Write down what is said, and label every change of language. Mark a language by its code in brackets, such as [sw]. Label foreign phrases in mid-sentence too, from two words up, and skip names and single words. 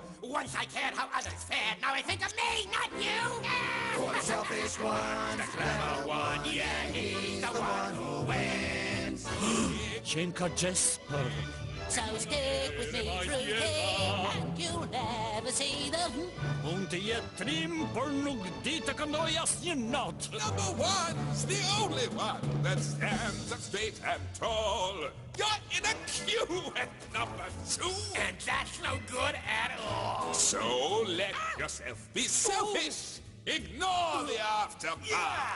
[en] Once I cared how others fared, now I think of me, not you. For the selfish one, the clever one, yeah, he's the one who wins. [sq] Qenka Jesper. [en] So stick with me through thick, and you'll never see the... [sq] Unë të jetë trim, për nuk di të këndoj asnjë notë. [en] Number one's the only one that stands up straight and tall. You're in a queue at number 2, And that's no good at all. so let yourself be selfish. Ignore the aftermath.